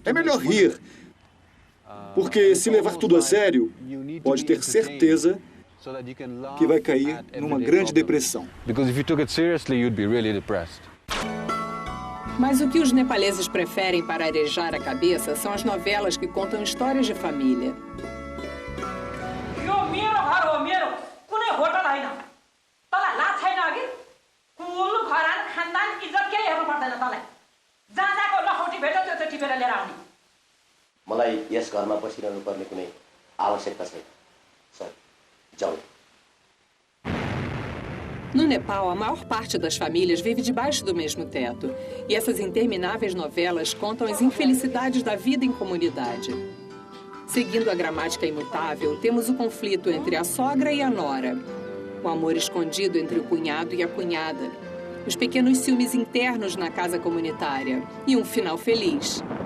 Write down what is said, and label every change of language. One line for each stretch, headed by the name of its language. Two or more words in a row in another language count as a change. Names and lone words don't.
Portuguese: É melhor rir, porque se levar tudo a sério, pode ter certeza que vai cair numa grande depressão. Mas o que os nepaleses preferem para arejar a cabeça são as novelas que contam histórias de família.
Nepali: मलाई यस घरमा बसिरहनु पर्ने कुनै आवश्यकता छैन सर जाऊ.
Portuguese: No Nepal, a maior parte das famílias vive debaixo do mesmo teto. E essas intermináveis novelas contam as infelicidades da vida em comunidade. Seguindo a gramática imutável, temos o conflito entre a sogra e a nora, o amor escondido entre o cunhado e a cunhada, os pequenos ciúmes internos na casa comunitária e um final feliz.